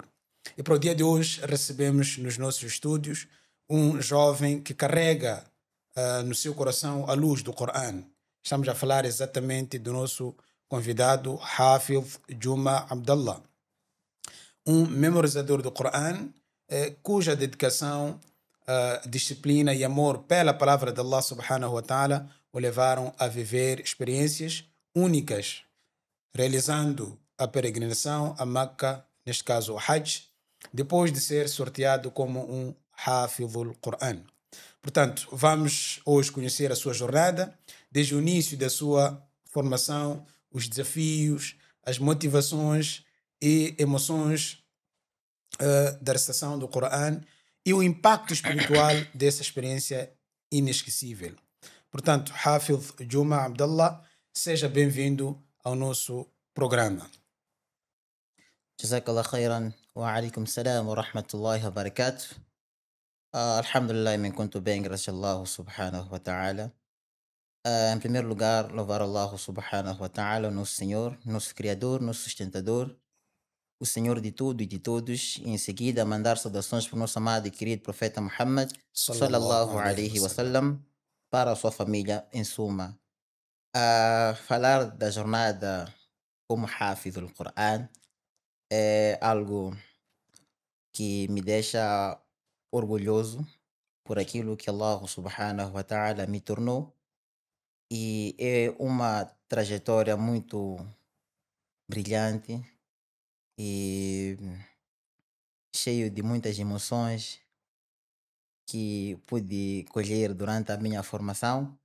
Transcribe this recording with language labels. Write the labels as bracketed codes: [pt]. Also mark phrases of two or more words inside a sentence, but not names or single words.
[pt] E para o dia de hoje recebemos nos nossos estúdios um jovem que carrega no seu coração a luz do Coran. Estamos a falar exatamente do nosso convidado Hafiz Juma Abdallah, um memorizador do Coran, cuja dedicação, disciplina e amor pela palavra de Allah [ar] سبحانه وتعالى [pt] o levaram a viver experiências únicas, realizando a peregrinação a Meca, neste caso o Hajj, depois de ser sorteado como um [ar] حافظ القرآن. [pt] Portanto, vamos hoje conhecer a sua jornada, desde o início da sua formação, os desafios, as motivações e emoções da recitação do Coran e o impacto espiritual dessa experiência inesquecível. Portanto, Hafiz Juma Abdallah, seja bem-vindo ao nosso programa. [ar] جزاك الله خيرا وعليكم السلام ورحمة الله وبركاته. الحمد لله من كنت [pt] bem, graças a [ar] Allah سبحانه وتعالى. [pt] Em primeiro lugar, louvar Allah [ar] سبحانه وتعالى, [pt] o nosso Senhor, nosso Criador, nosso sustentador, o Senhor de tudo e de todos, e em seguida mandar saudações para o nosso amado e querido profeta Muhammad [ar] Sallallahu sallallahu alaihi alaihi wasallam. wasallam, [pt] para a sua família em suma. Falar da jornada como Hafiz do Coran é algo que me deixa orgulhoso por aquilo que Allah [ar] سبحانه وتعالى [pt] me tornou, e é uma trajetória muito brilhante e cheio de muitas emoções que pude colher durante a minha formação.